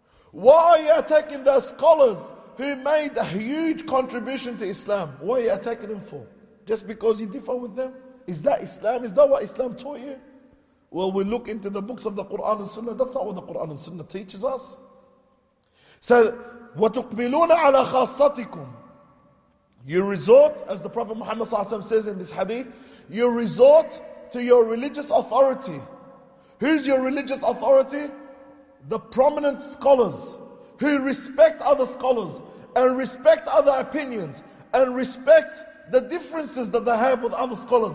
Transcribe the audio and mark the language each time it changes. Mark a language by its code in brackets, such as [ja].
[en] Why are you attacking those scholars who made a huge contribution to Islam? What are you attacking them for? Just because you differ with them? Is that Islam? Is that what Islam taught you? Well, we look into the books of the Quran and Sunnah. That's not what the Quran and Sunnah teaches us. [ar] So, وَتُقْبِلُونَ عَلَى خَاصَّتِكُمْ. [en] You resort, as the Prophet Muhammad says in this hadith, you resort to your religious authority. Who's your religious authority? The prominent scholars who respect other scholars and respect other opinions and respect the differences that they have with other scholars.